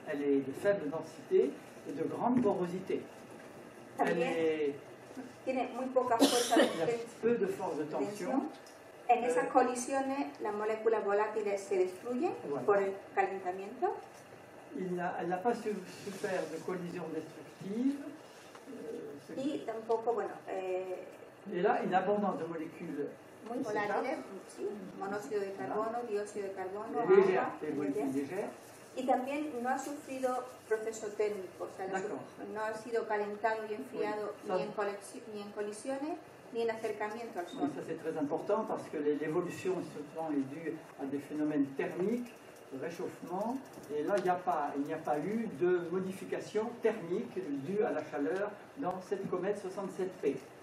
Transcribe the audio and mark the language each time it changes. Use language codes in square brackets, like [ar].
[fr] Elle est de faible densité et de grande porosité. [es] Tiene muy poca fuerza [fr] Il y a peu de force de tension. [es] En esas colisiones las moléculas volátiles se destruyen por el calentamiento. [fr] Elle n'a pas souffert de collisions destructives. [es] Y tampoco, bueno... [fr] et là, une abondance de molécules [es] muy volátiles, sí, monóxido de carbono, dióxido de carbono, [fr] légères. [es] Y también no ha sufrido proceso térmico, o sea, no ha sido calentado y enfriado ni en colisiones ni en acercamiento al Sol. [fr] Ça c'est très important parce que l'évolution souvent est due à des phénomènes thermiques, de réchauffement, et là il n'y a pas eu de modification thermique due à la chaleur dans cette comète 67P.